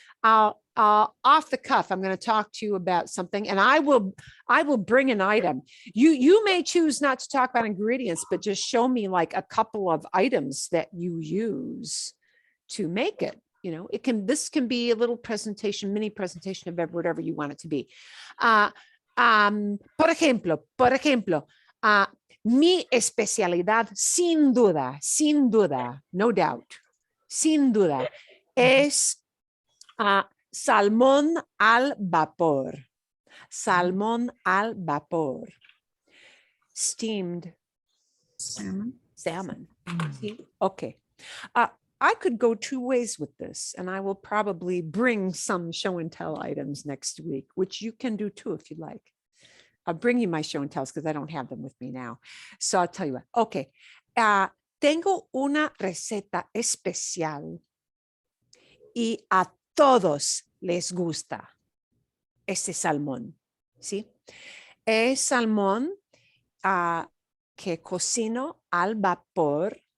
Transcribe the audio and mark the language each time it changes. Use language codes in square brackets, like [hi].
[en] Off the cuff, I'm going to talk to you about something, and I will bring an item. You may choose not to talk about ingredients, but just show me like a couple of items that you use to make it. You know, this can be a little presentation, mini presentation of whatever you want it to be. [es] Por ejemplo, mi especialidad, sin duda, [en] no doubt, [es] sin duda, es salmón al vapor. Salmón al vapor. [en] Steamed salmon. See? Okay. I could go 2 ways with this, and I will probably bring some show and tell items next week, which you can do too if you like. I'll bring you my show and tells because I don't have them with me now. So I'll tell you what. Okay. [es] Tengo una receta especial y a todos les gusta este salmón, ¿sí? Es salmón que cocino al vapor.